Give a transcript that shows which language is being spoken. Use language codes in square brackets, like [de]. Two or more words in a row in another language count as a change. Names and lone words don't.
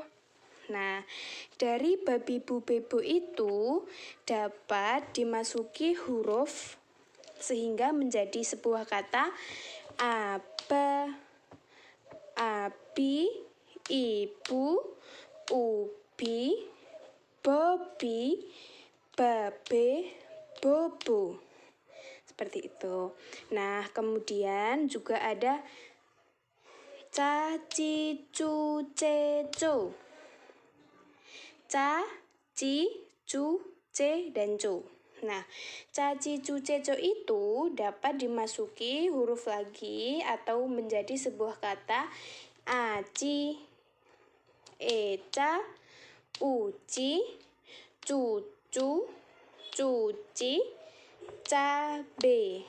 [id] Nah, dari babi, bu, bebo itu dapat dimasuki huruf sehingga menjadi sebuah kata aba, abi, ibu, ubi, bobi, babe, bobo. Seperti itu. Nah, kemudian juga ada ca, ci, cu, ce, co. Ca, ci, cu, ce, dan co. Nah, ca, ci, cu, ce, co itu dapat dimasuki huruf lagi atau menjadi sebuah kata aci, eca, uci, cucu, cuci, cabe.